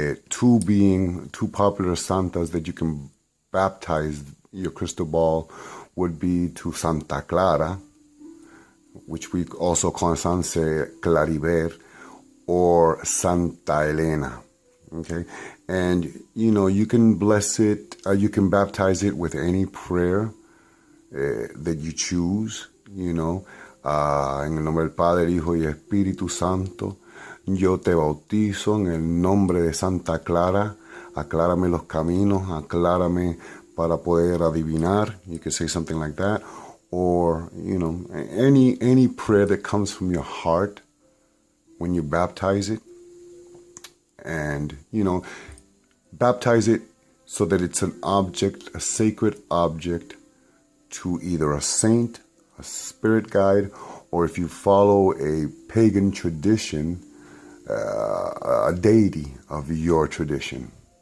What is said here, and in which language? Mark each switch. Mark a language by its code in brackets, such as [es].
[en] Two popular santas that you can baptize your crystal ball would be to Santa Clara, which we also call Sanse Clariver, or Santa Elena. Okay, and you can bless it, you can baptize it with any prayer that you choose. [es] En el nombre del Padre, Hijo y Espíritu Santo, yo te bautizo en el nombre de Santa Clara, aclárame los caminos, aclárame para poder adivinar. [en] You could say something like that, or any prayer that comes from your heart when you baptize it, and baptize it so that it's an object, a sacred object to either a saint, a spirit guide, or if you follow a pagan tradition, a deity of your tradition.